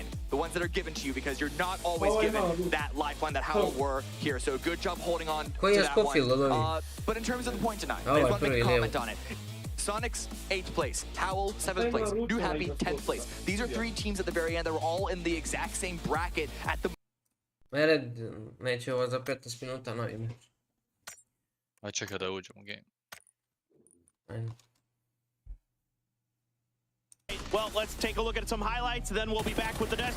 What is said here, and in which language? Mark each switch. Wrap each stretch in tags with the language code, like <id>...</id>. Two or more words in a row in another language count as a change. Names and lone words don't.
<en>The ones that are given to you, because you're not always given that lifeline that Howl were here. So good job holding on to that one. But in terms of the point tonight, I just want to make a comment on it. Sonics, 8th place. Howl, 7th place. New Happy, 10th place. These are 3 teams at the very end that were all in the exact same bracket at the...</en> <sr>Mene, neće ovo za 15 minuta novi meč. Aj čekaj da uđem u game. Ajde.</sr> <en>Well, let's take a look at some highlights, then we'll be back with the desk.</en>